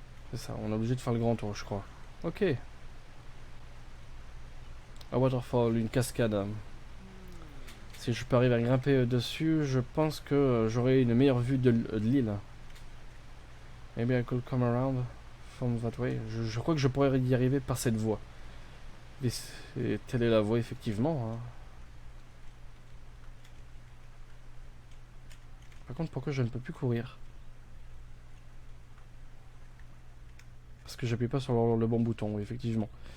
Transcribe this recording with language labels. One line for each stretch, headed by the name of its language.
French: C'est ça, on est obligé de faire le grand tour, je crois. Ok. Un waterfall, une cascade. Si je peux arriver à grimper dessus, je pense que j'aurai une meilleure vue de l'île.
English: Maybe I could come around from that way.
French: Je crois que je pourrais y arriver par cette voie. Et telle est la voie, effectivement. Hein. Par contre, pourquoi je ne peux plus courir? Parce que j'appuie pas sur le bon bouton, oui, effectivement.